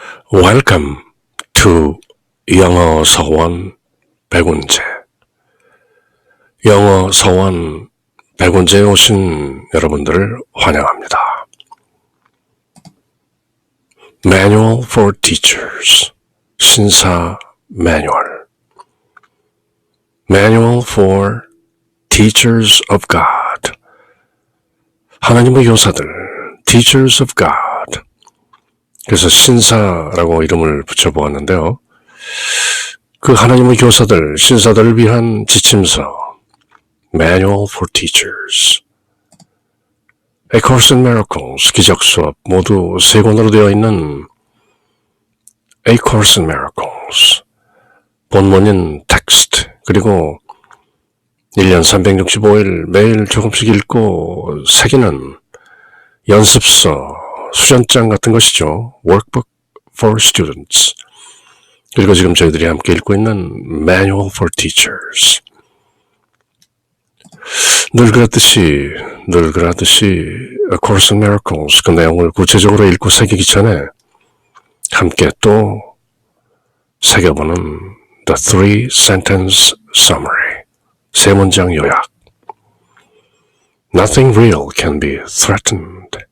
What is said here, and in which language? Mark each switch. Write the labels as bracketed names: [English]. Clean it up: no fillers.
[English] Welcome to 영어 서원 백운제. [Korean] 영어 서원 백운제에 오신 여러분들을 환영합니다. [English] Manual for Teachers, [Korean] 신사 매뉴얼. [English] Manual for Teachers of God, [Korean] 하나님의 교사들, [English] Teachers of God. [Korean] 그래서 신사라고 이름을 붙여보았는데요. 그 하나님의 교사들, 신사들을 위한 지침서, Manual for Teachers. A Course in Miracles, 기적 수업 모두 3권으로 되어 있는 A Course in Miracles. 본문인 텍스트, 그리고 1년 365일 매일 조금씩 읽고 새기는 연습서, 수전장 같은 것이죠. Workbook for Students. 그리고 지금 저희들이 함께 읽고 있는 Manual for Teachers. 늘 그랬듯이 A Course in Miracles 그 내용을 구체적으로 읽고 새기기 전에 함께 또 새겨보는 The Three Sentence Summary. 3문장 요약. [English] Nothing real can be threatened.